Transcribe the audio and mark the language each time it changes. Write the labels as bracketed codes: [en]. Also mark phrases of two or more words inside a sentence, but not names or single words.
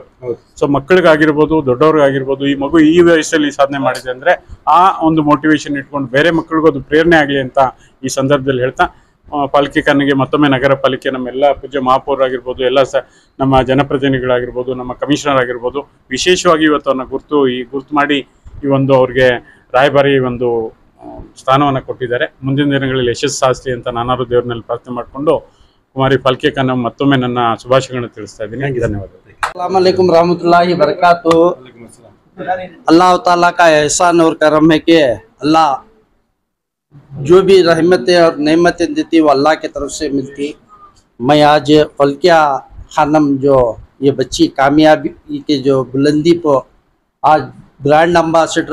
[kn] ಸೊ ಮಕ್ಕಳಿಗಾಗಿರ್ಬೋದು ದೊಡ್ಡವ್ರಿಗಾಗಿರ್ಬೋದು ಈ ಮಗು ಈ ವಯಸ್ಸಲ್ಲಿ ಸಾಧನೆ ಮಾಡಿದೆ ಅಂದರೆ ಆ ಒಂದು ಮೋಟಿವೇಶನ್ ಇಟ್ಕೊಂಡು ಬೇರೆ ಮಕ್ಕಳಿಗೂ ಅದು ಪ್ರೇರಣೆ ಆಗಲಿ ಅಂತ ಈ ಸಂದರ್ಭದಲ್ಲಿ ಹೇಳ್ತಾ ಪಾಲಿಕೆ ಖಾನಿಗೆ ಮತ್ತೊಮ್ಮೆ ನಗರ ಪಾಲಿಕೆ ನಮ್ಮೆಲ್ಲ ಪೂಜ್ಯ ಮಹಾಪೌರ ಆಗಿರ್ಬೋದು ಎಲ್ಲ ನಮ್ಮ ಜನಪ್ರತಿನಿಧಿಗಳಾಗಿರ್ಬೋದು ನಮ್ಮ ಕಮಿಷನರ್ ಆಗಿರ್ಬೋದು ವಿಶೇಷವಾಗಿ ಇವತ್ತು ಅವ್ರನ್ನ ಗುರ್ತು ಮಾಡಿ ಈ ಒಂದು ಅವ್ರಿಗೆ ರಾಯಭಾರಿ ಒಂದು ಸ್ಥಾನವನ್ನು ಕೊಟ್ಟಿದ್ದಾರೆ. ಮುಂದಿನ ದಿನಗಳಲ್ಲಿ ಯಶಸ್ಸು ಸಾಧಿಸಲಿ ಅಂತ ನಾನಾರು ದೇವ್ರನಲ್ಲಿ ಪ್ರಾರ್ಥನೆ ಮಾಡಿಕೊಂಡು ಕುಮಾರಿ ಫಲ್ಕೆ ಖಾನ್ ಮತ್ತೊಮ್ಮೆ ನನ್ನ ಶುಭಾಶಯಗಳನ್ನು ತಿಳಿಸ್ತಾ ಇದ್ದೀನಿ. ಧನ್ಯವಾದಗಳು. [ar] السلام عليكم رحمة الله بركاته. [hi] अल्लाह ताला का एहसान और करम है कि अल्लाह जो भी रहमतें और नेमतें देती वो अल्लाह की तरफ से मिलती। मैं आज फल्किया खानम जो ये बच्ची कामयाबी की जो बुलंदी पर आज [en] brand ambassador